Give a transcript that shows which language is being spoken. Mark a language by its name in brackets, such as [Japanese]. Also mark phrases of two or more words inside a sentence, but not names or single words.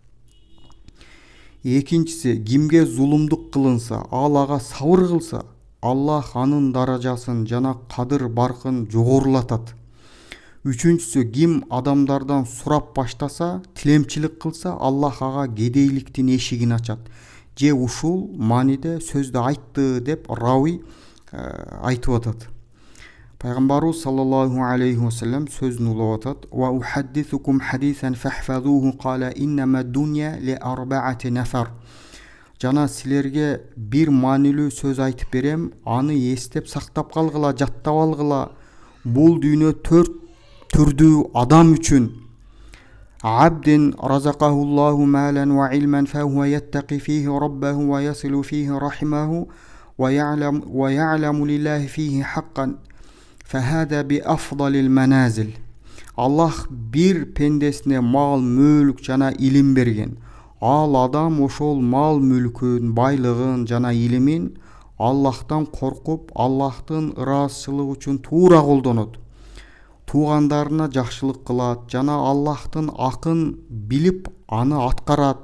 [Kyrgyz] Экинчиси, кимге зулумдук кылынса, ал ага сабыр кылса, Аллах анын даражасын жана кадыр баркын жогорулатат. Үчүнчүсү, ким адамдардан сурап баштаса, тилемчилик кылса, Аллах ага кедейликтин эшигин ачат. Же ушул мааниде сөздү айтты деп рави айтып атат. Пайгамбарыбыз [Arabic] صلى الله عليه وسلم [Kyrgyz] сөзүн улап атат. [Arabic] وأحدثكم حديثا فاحفظوه قال إنما الدنيا لأربعة نفر. [Kyrgyz] Жана силерге бир маанилүү сөз айтып берем, аны эстеп сактап калгыла, жаттап алгыла. Бул дүйнө 4 түрдүү адам үчүн. [Arabic] عبد رزقه الله مالا وعلما فهو يتقي فيه ربه ويصل فيه رحمه ويعلم لله فيه حقا فهذا بأفضل المنازل. [Kyrgyz] Аллах бир пендесине мал, мүлк жана илим берген. Ал адам ошол мал мүлкүн, байлыгын жана илимин Аллахтан коркуп, Аллахтын ыраазычылыгы үчүн туура колдонот. Туугандарына жакшылык кылат жана Аллахтын акын билип аны аткарат.